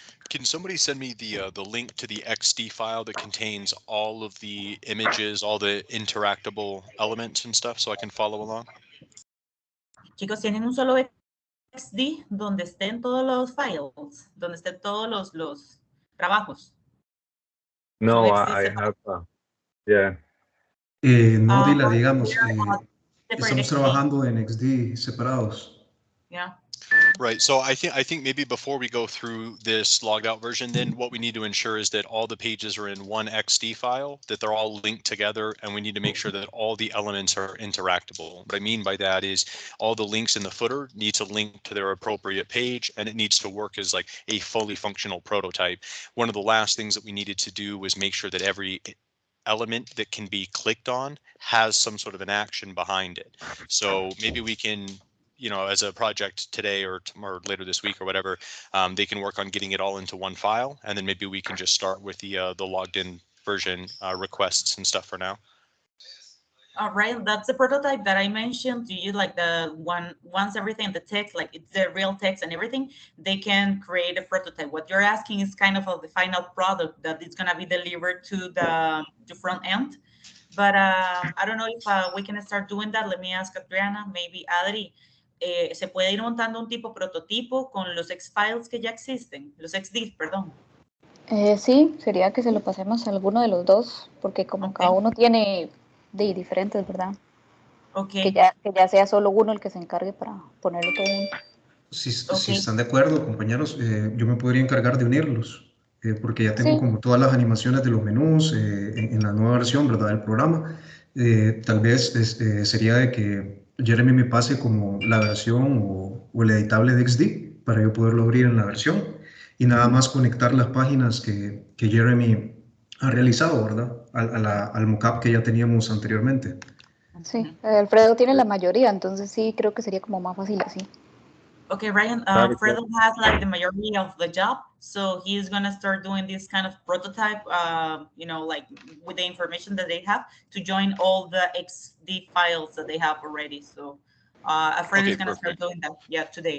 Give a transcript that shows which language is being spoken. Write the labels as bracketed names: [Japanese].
[English] Can somebody send me the link to the XD file that contains all of the images, all the interactable elements and stuff, so I can follow along? [Spanish] Chicos, ¿tienen un solo XD donde estén todos los files, donde estén todos los trabajos? [English] No, I have, yeah. [Spanish] No, Dila, digamos, [English] Separate [Spanish] estamos XD. trabajando en XD separados. [English] Yeah. Right. So I think maybe before we go through this logged out version, then what we need to ensure is that all the pages are in one XD file, that they're all linked together, and we need to make sure that all the elements are interactable. What I mean by that is all the links in the footer need to link to their appropriate page, and it needs to work as like a fully functional prototype. One of the last things that we needed to do was make sure that every element that can be clicked on has some sort of an action behind it. So maybe we can, you know, as a project today or tomorrow, later this week or whatever, they can work on getting it all into one file, and then maybe we can just start with the logged in version requests and stuff for now. All right, that's the prototype that I mentioned to you, like the one, once everything, the text, like it's the real text and everything, they can create a prototype. What you're asking is kind of the final product that is gonna be delivered to the front end. But I don't know if we can start doing that. Let me ask Adriana, maybe Adri, [Spanish] ¿se puede ir montando un tipo prototipo con los X-Files que ya existen? Los XD, perdón. Sí, sería que se lo pasemos a alguno de los dos, porque como cada uno tiene de diferentes, ¿verdad? [English] Okay. [Spanish] Que ya sea solo uno el que se encargue para ponerlo todo junto. Si están de acuerdo, compañeros, yo me podría encargar de unirlos, porque ya tengo como todas las animaciones de los menús en la nueva versión, ¿verdad?, del programa. Tal vez sería de que Jeremy me pase como la versión o el editable de XD para yo poderlo abrir en la versión y nada más conectar las páginas que Jeremy ha realizado, ¿verdad?, al mockup que ya teníamos anteriormente. Sí, Alfredo tiene la mayoría, entonces sí, creo que sería como más fácil así. [English] Okay, Ryan, Fredo has like the majority of the job, so he's gonna start doing this kind of prototype, like with the information that they have to join all the XD files that they have already. So Fredo is gonna start doing that, today.